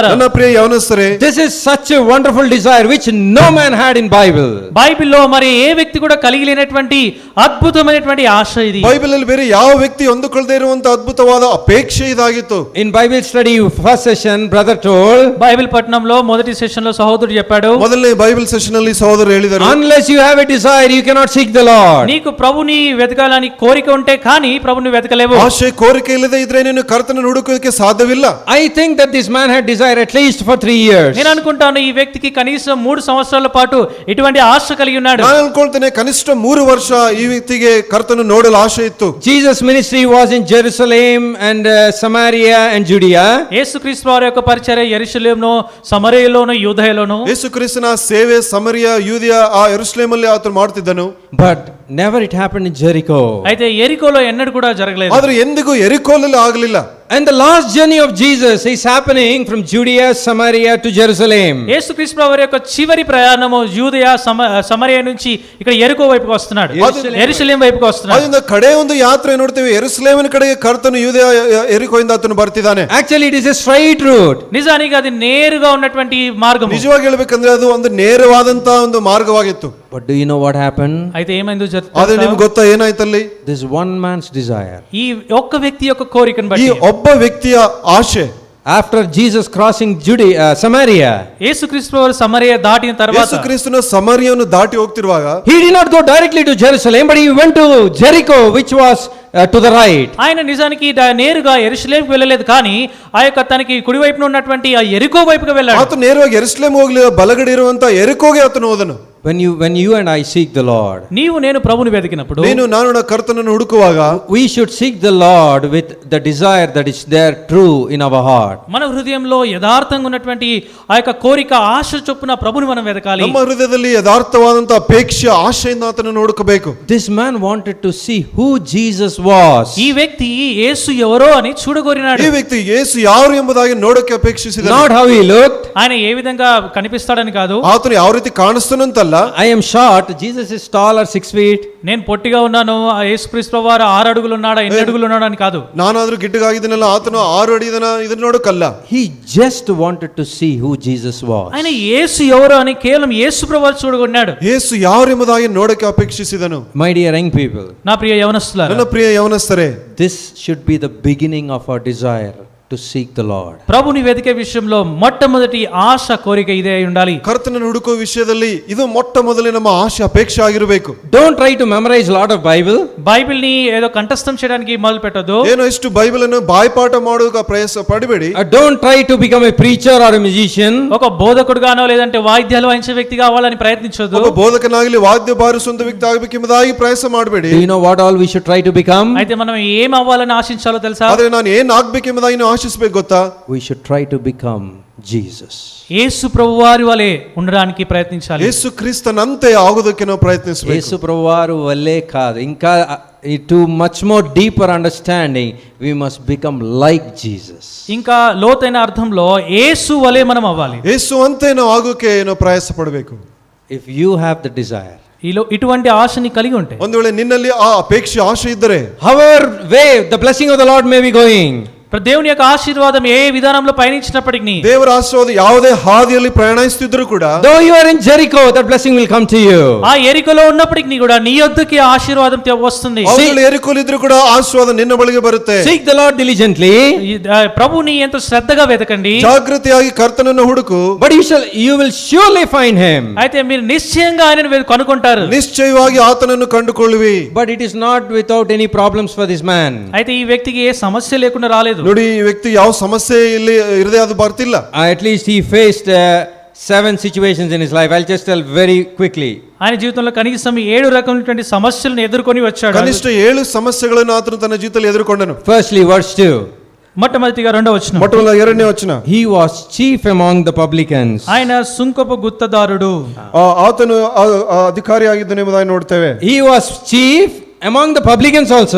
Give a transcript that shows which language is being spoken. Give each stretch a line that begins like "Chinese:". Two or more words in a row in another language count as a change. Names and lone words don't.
Kannada: ನನ್ನ ಪ್ರಿಯ ಯವನಸ್ಥರೇ,
English: this is such a wonderful desire which no man had in Bible.
Telugu: బైబిల్లో మరి ఏ వ్యక్తి కూడా కలిగి లేనటువంటి అద్భుతమైనటువంటి ఆశ ఇది.
Kannada: ಬೈಬಲ್ ಅಲ್ಲಿ ಬೇರೆ ಯಾವ ವ್ಯಕ್ತಿ ಹೊಂದಿಕೊಳ್ಳದೆ ಇರುವಂತ ಅದ್ಭುತವಾದ ಅಪೇಕ್ಷೆ ಇದಾಗಿತ್ತು.
English: In Bible study first session, brother told,
Telugu: బైబిల్ పట్టణంలో మొదటి సెషన్ లో సహోదరుడు చెప్పాడు,
Kannada: ಮೊದಲನೇ ಬೈಬಲ್ ಸೆಷನ್ ಅಲ್ಲಿ ಸಹೋದರರು ಹೇಳಿದರು,
English: unless you have a desire, you cannot seek the Lord.
Telugu: నీకు ప్రభుని వెతకాలని కోరిక ఉంటే కానీ ప్రభుని వెతకలేవు.
Kannada: ಆಶೆ ಕೋರಿಕೆ ಇಲ್ಲದೆ ಇದ್ರೆ ನೀನು ಕರ್ತನ ಹುಡುಕೋದಕ್ಕೆ ಸಾಧ್ಯವಿಲ್ಲ.
English: I think that this man had desire at least for 3 years.
Telugu: నేను అనుకుంటాను ఈ వ్యక్తికి కనీసం 3 సంవత్సరాల పాటు ఇటువంటి ఆశ కలిగి ఉన్నాడు.
Kannada: ನಾನು ಅನ್ಕೊಳ್ತೇನೆ ಕನಿಷ್ಠ 3 ವರ್ಷ ಈ ವ್ಯಕ್ತಿಗೆ ಕರ್ತನ ನೋಡಲು ಆಶೆ ಇತ್ತು.
English: Jesus' ministry was in Jerusalem and Samaria and Judea.
Telugu: యేసుక్రీస్తు వారి యొక్క పరిచర్య యెరూషలేములో, సమరయలోను, యూదయలోను.
Kannada: ಯೇಸು ಕ್ರಿಸ್ತನ ಸೇವೆ ಸಮರಿಯ ಯೂದಿಯ ಆ ಯೆರೂಸಲೇಮಲ್ಲಿ ಆತನು ಮಾಡುತ್ತಿದ್ದನು.
English: But never it happened in Jericho.
Telugu: అయితే ఎరికోలో ఎన్నడూ కూడా జరగలేదు.
Kannada: ಆದ್ರೆ ಎಂದಿಗೂ ಎರಿಕೋಲಲ್ಲಿ ಆಗಲಿಲ್ಲ.
English: And the last journey of Jesus is happening from Judea, Samaria to Jerusalem.
Telugu: యేసుక్రీస్తు వారి యొక్క చివరి ప్రయాణము యూదయ, సమరయ నుంచి ఇక్కడ ఎరికో వైపుకి వస్తున్నాడు, యెరూషలేం వైపుకి వస్తున్నాడు.
Kannada: ಅದರಿಂದ ಕಡೆ ಒಂದು ಯಾತ್ರೆ ನೋಡ್ತೇವೆ, ಯೆರೂಸಲೇಮಿನ ಕಡೆಗೆ ಕರ್ತನು ಯೂದಯ ಎರಿಕೋಯಿಂದ ಆತನು ಬರ್ತಿದ್ದಾನೆ.
English: Actually it is a straight route.
Telugu: నిజానికి అది నేరుగా ఉన్నటువంటి మార్గం.
Kannada: ನಿಜವಾಗಿ ಹೇಳ್ಬೇಕಂದ್ರೆ ಅದು ಒಂದು ನೇರವಾದಂತ ಒಂದು ಮಾರ್ಗವಾಗಿತ್ತು.
English: But do you know what happened?
Telugu: అయితే ఏమైందో
Kannada: ಆದ್ರೆ ನಿಮ್ಗೆ ಗೊತ್ತಾ ಏನಾಯ್ತಲ್ಲಿ?
English: This one man's desire.
Telugu: ఈ ఒక్క వ్యక్తి యొక్క కోరికను
Kannada: ಈ
Telugu: బట్టి,
Kannada: ಒಬ್ಬ ವ್ಯಕ್ತಿಯ ಆಶೆ,
English: After Jesus crossing Samaria,
Telugu: యేసుక్రీస్తు వారు సమరయ దాటిన తర్వాత,
Kannada: ಯೇಸು ಕ್ರಿಸ್ತನ ಸಮರಿಯನ್ನು ದಾಟಿ ಹೋಗ್ತಿರುವಾಗ
English: he did not go directly to Jerusalem, but he went to Jericho, which was to the right.
Telugu: ఆయన నిజానికి నేరుగా యెరూషలేంకి వెళ్ళలేదు, కానీ ఆ యొక్క తనకి కుడి వైపున ఉన్నటువంటి ఆ ఎరికో వైపుకి వెళ్ళాడు.
Kannada: ಆತ ನೇರವಾಗಿ ಯೆರೂಸಲೇಮ್ ಹೋಗ್ಲಿಲ್ಲ, ಬಲಗಡೆ ಇರುವಂತ ಎರಿಕೋಗೆ ಆತನು ಹೋದನು.
English: When you and I seek the Lord,
Telugu: నీవు నేను ప్రభుని వెతికినప్పుడు,
Kannada: ನೀನು ನಾನು ಕರ್ತನನ್ನು ಹುಡುಕುವಾಗ
English: we should seek the Lord with the desire that is there true in our heart.
Telugu: మన హృదయంలో యథార్థంగా ఉన్నటువంటి ఆ యొక్క కోరిక, ఆశ చొప్పున ప్రభుని మనం వెతకాలి.
Kannada: ನಮ್ಮ ಹೃದಯದಲ್ಲಿ ಯಥಾರ್ಥವಾದಂತ ಅಪೇಕ್ಷೆ, ಆಶೆಯಿಂದ ಆತನನ್ನು ಹುಡುಕಬೇಕು.
English: This man wanted to see who Jesus was.
Telugu: ఈ వ్యక్తి యేసు ఎవరో అని చూడగోరినాడు.
Kannada: ಈ ವ್ಯಕ್ತಿ ಯೇಸು ಯಾರು ಎಂಬುದಾಗಿ ನೋಡಕ್ಕೆ ಅಪೇಕ್ಷಿಸಿದ,
English: Not how he looked,
Telugu: ఆయన ఏ విధంగా కనిపిస్తాడని కాదు,
Kannada: ಆತನು ಯಾವ ರೀತಿ ಕಾಣಿಸ್ತಾನಂತಲ್ಲ, ಕಲ್ಲ.
English: I am short, Jesus is tall or 6 feet.
Telugu: నేను పొట్టిగా ఉన్నాను, ఆ యేసుక్రీస్తు వారు 6 అడుగులు ఉన్నాడా 8 అడుగులు ఉన్నాడా అని కాదు.
Kannada: ನಾನಾದ್ರೂ ಗಿಡ್ಡಗಾಗಿದ್ದೀನಲ್ಲ, ಆತನು 6 ಅಡಿ ಇದನ್ನ ಇದನ್ನ ನೋಡು ಕಲ್ಲ.
English: He just wanted to see who Jesus was.
Telugu: ఆయన యేసు ఎవరు అని కేవలం యేసు ప్రభువు చూడగొన్నాడు.
Kannada: ಯೇಸು ಯಾರೆಂಬುದಾಗಿ ನೋಡಕ್ಕೆ ಅಪೇಕ್ಷಿಸಿದನು.
English: My dear young people,
Telugu: నా ప్రియ యవనస్తులారా,
Kannada: ನನ್ನ ಪ್ರಿಯ ಯವನಸ್ಥರೇ,
English: this should be the beginning of our desire to seek the Lord.
Telugu: ప్రభుని వెతికే విషయంలో మొట్టమొదటి ఆశ కోరిక ఇదే అయి ఉండాలి.
Kannada: ಕರ್ತನನ್ನು ಹುಡುಕುವ ವಿಷಯದಲ್ಲಿ ಇದು ಮೊಟ್ಟ ಮೊದಲೇ ನಮ್ಮ ಆಶೆ ಅಪೇಕ್ಷೆ ಆಗಿರಬೇಕು.
English: Don't try to memorize a lot of Bible.
Telugu: బైబిల్ ని ఏదో కంఠస్థం చేయడానికి మొదలు పెట్టొద్దు.
Kannada: ಏನೋ ಇಷ್ಟು ಬೈಬಲ್ ಅನ್ನು ಬಾಯ್ಪಾಠ ಮಾಡುವ ಪ್ರಯಾಸ ಪಡಬೇಡಿ.
English: Don't try to become a preacher or a musician.
Telugu: ఒక బోధకుడుగానో లేదంటే వాయిద్యాలు వాయించే వ్యక్తి కావాలని ప్రయత్నించొద్దు.
Kannada: ಒಬ್ಬ ಬೋಧಕನಾಗಲಿ ವಾದ್ಯ ಬಾರಿಸುವಂತ ವ್ಯಕ್ತಿ ಆಗಬೇಕೆಂಬುದಾಗಿ ಪ್ರಯಾಸ ಮಾಡಬೇಡಿ.
English: Do you know what all we should try to become?
Telugu: అయితే మనం ఏం అవ్వాలని ఆశించాలో తెలుసా?
Kannada: ಆದ್ರೆ ನಾನು ಏನ್ ಆಗ್ಬೇಕೆಂಬುದಾಗಿ ನೀವು ಆಶಿಸಬೇಕು ಗೊತ್ತಾ?
English: We should try to become Jesus.
Telugu: యేసు ప్రభువారి వలె ఉండడానికి ప్రయత్నించాలి.
Kannada: ಯೇಸು ಕ್ರಿಸ್ತನಂತೆ ಆಗೋದಕ್ಕೆ ನಾವು ಪ್ರಯತ್ನಿಸಬೇಕು.
Telugu: యేసు ప్రభువారు వల్లే కాదు, ఇంకా
English: to much more deeper understanding we must become like Jesus.
Telugu: ఇంకా లోతైన అర్థంలో యేసు వలె మనం అవ్వాలి.
Kannada: ಯೇಸು ಅಂತೆ ನಾವು ಆಗೋಕೆ ನಾವು ಪ್ರಯಾಸ ಪಡಬೇಕು.
English: If you have the desire,
Telugu: ఇటువంటి ఆశని కలిగి ఉంటే,
Kannada: ಒಂದು ವೇಳೆ ನಿನ್ನಲ್ಲಿ ಆ ಅಪೇಕ್ಷೆ ಆಶೆ ಇದ್ದರೆ,
English: however way the blessing of the Lord may be going,
Telugu: దేవుని యొక్క ఆశీర్వాదం ఏ విధానంలో పయనించినప్పటికీ,
Kannada: ದೇವರ ಆಶೀರ್ವಾದ ಯಾವುದೇ ಹಾದಿಯಲ್ಲಿ ಪ್ರಯಾಣಿಸುತ್ತಿದ್ದರೂ ಕೂಡ,
English: though you are in Jericho, that blessing will come to you.
Telugu: ఆ ఎరికలో ఉన్నప్పటికీ కూడా నీ యొద్దకి ఆశీర్వాదం వస్తుంది.
Kannada: ಅವರು ಎರಿಕೋಲಿದ್ರು ಕೂಡ ಆಶೀರ್ವಾದ ನಿನ್ನ ಬಳಿಗೆ ಬರುತ್ತೆ.
English: Seek the Lord diligently.
Telugu: ప్రభుని ఎంతో శ్రద్ధగా వెతకండి,
Kannada: ಜಾಗೃತಿಯಾಗಿ ಕರ್ತನನ್ನು ಹುಡುಕು.
English: But you will surely find him.
Telugu: అయితే మీరు నిశ్చయంగా ఆయనను కనుగొంటారు.
Kannada: ನಿಶ್ಚಯವಾಗಿ ಆತನನ್ನು ಕಂಡುಕೊಳ್ಳುವಿ.
English: But it is not without any problems for this man.
Telugu: అయితే ఈ వ్యక్తికి ఏ సమస్య లేకుండా రాలేదు.
Kannada: ನೋಡಿ, ಈ ವ್ಯಕ್ತಿ ಯಾವ ಸಮಸ್ಯೆ ಇಲ್ಲಿ ಇರದೆ ಅದು ಬರ್ತಿಲ್ಲ.
English: At least he faced 7 situations in his life. I'll just tell very quickly.
Telugu: ఆయన జీవితంలో కనీసం 7 రకమైనటువంటి సమస్యలను ఎదుర్కొని వచ్చాడు.
Kannada: ಕನಿಷ್ಠ 7 ಸಮಸ್ಯೆಗಳನ್ನು ಆತನು ತನ್ನ ಜೀವಿತದಲ್ಲಿ ಎದುರುಕೊಂಡನು.
English: Firstly, verse 2.
Telugu: మొట్టమొదటిగా 2వ వచనం,
Kannada: ಮೊಟ್ಟಮೊದಲ 2ನೇ ವಚನ.
English: He was chief among the publicans.
Telugu: ఆయన సుంకపు గుత్తదారుడు.
Kannada: ಆತನು ಅಧಿಕಾರಿಯಾಗಿದ್ದನು ಎಂಬುದಾಗಿ ನೋಡ್ತೇವೆ.
English: He was chief among the publicans also.